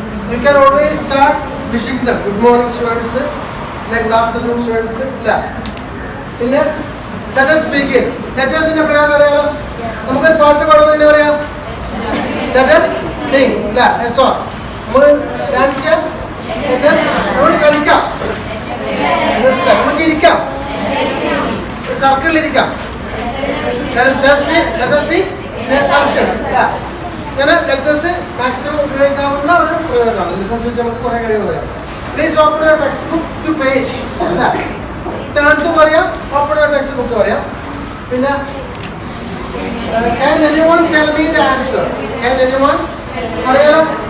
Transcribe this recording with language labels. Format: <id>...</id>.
<en>You can always start wishing them good morning students, like good afternoon students. പിന്നെ let us begin.</en> <ml>Let us ന്റെ പ്രയോഗം അറിയാലോ. നമുക്കൊരു പാട്ട് പാടുന്നത് എങ്ങനെ പറയാം?</ml> <en>Let us sing.</en> <ml>അല്ല a song. നമ്മൾ ഡാൻസ് ചെയ്യാം. Let us നമ്മൾ കളിക്കാം. നമുക്ക് ഇരിക്കാം. സർക്കിളിൽ ഇരിക്കാം.</ml> <en>Let us sing in a circle.</en> <ml>അങ്ങനെ ലെറ്റേഴ്സ് മാക്സിമം ഉപയോഗിക്കാവുന്ന ഒരു പ്രയോഗമാണ്. ലെറ്റേഴ്സ് വെച്ച് നമുക്ക് കുറേ കാര്യങ്ങൾ പറയാം.</ml> <en>please open your text book to page</en> <ml>അല്ല ടേൺ ടു പറയാം, ഓപ്പൺ യുവർ ടെക്സ്റ്റ് ബുക്ക് പറയാം.</ml> <en>പിന്നെ can anyone tell me the answer? Can anyone</en> <ml>അറിയാലോ?</ml>